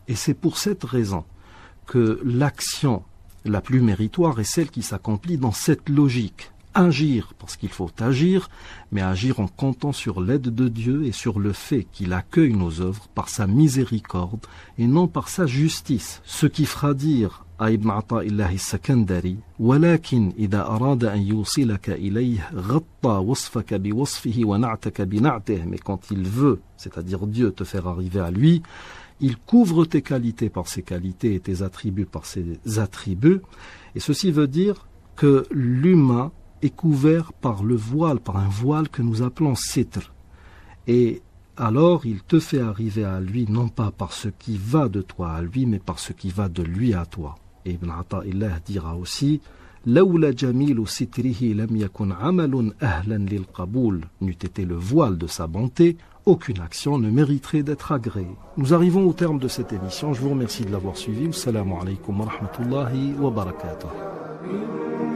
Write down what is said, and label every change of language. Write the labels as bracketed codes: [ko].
[fr] Et c'est pour cette raison que l'action la plus méritoire est celle qui s'accomplit dans cette logique. Agir parce qu'il faut agir, mais agir en comptant sur l'aide de Dieu et sur le fait qu'il accueille nos œuvres par sa miséricorde et non par sa justice. Ce qui fera dire à Ibn Ata'illah al-Sakandari [ar] ولكن إذا أراد أن يوصلك إليه غطى وصفك بوصفه ونعتك بنعته. [fr] Mais quand il veut, c'est-à-dire Dieu, te faire arriver à lui, il couvre tes qualités par ses qualités et tes attributs par ses attributs. Et ceci veut dire que l'humain est couvert par le voile, par un voile que nous appelons sitr. Et alors il te fait arriver à lui, non pas par ce qui va de toi à lui, mais par ce qui va de lui à toi. Et Ibn Ata'illah dira aussi [ar] لولا جميل ستره لم يكن عمل أهلا للقبول. [fr] N'eût été le voile de sa bonté, aucune action ne mériterait d'être agréée. Nous arrivons au terme de cette émission. Je vous remercie de l'avoir suivi. [ar] Assalamu alaikum wa rahmatullahi wa barakatuh.